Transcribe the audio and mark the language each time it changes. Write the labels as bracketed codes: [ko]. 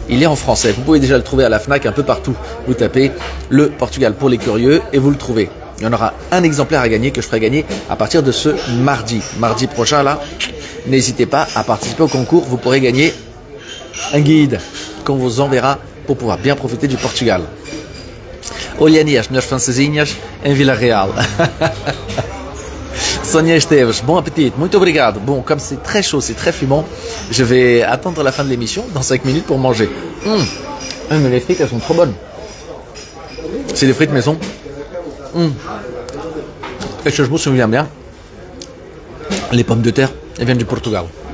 [fr] Il est en français, vous pouvez déjà le trouver à la FNAC un peu partout. Vous tapez le Portugal pour les curieux et vous le trouvez. Il y en aura un exemplaire à gagner que je ferai gagner à partir de ce mardi prochain là. N'hésitez pas à participer au concours, vous pourrez gagner un guide qu'on vous enverra pour pouvoir bien profiter du Portugal. [pt] Olhani as minhas francesinhas em Vila Real. [fr] Sonia Esteves, bon appétit, [pt] muito obrigado. [fr] Bon, comme c'est très chaud, c'est très fumant, je vais attendre la fin de l'émission, dans 5 minutes pour manger. Mais les frites, elles sont trop bonnes. C'est des frites maison. Et je me souviens bien, les pommes de terre, elles viennent du Portugal.